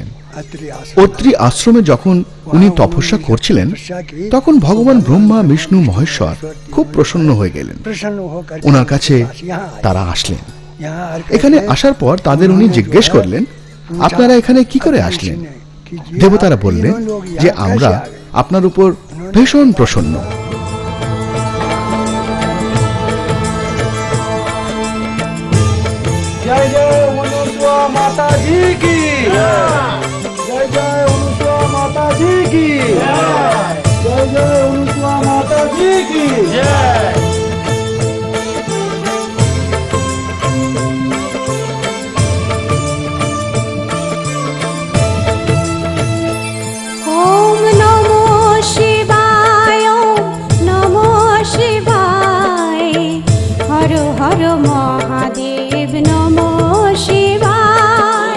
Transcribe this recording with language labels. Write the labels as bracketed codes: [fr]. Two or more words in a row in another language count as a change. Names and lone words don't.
[bn] অত্রি আশ্রমে যখন উনি তপস্যা করছিলেন তখন ভগবান ব্রহ্মা, বিষ্ণু, মহেশ্বর খুব প্রসন্ন হয়ে গেলেন। ওনার কাছে তারা আসলেন। এখানে আসার পর তাদের উনি জিজ্ঞেস করলেন, আপনারা এখানে কি করে আসলেন? দেবতারা বললেন যে আমরা আপনার উপর ভীষণ প্রসন্ন। [hi] जय जय अनुसुआ माता जी की जय जय अनुसुआ माता जी की जय जय अनुसुआ माता जी की ओम नमो शिवाय, ओम नमो शिवाय, हर हर महादेव नमो शिवाय।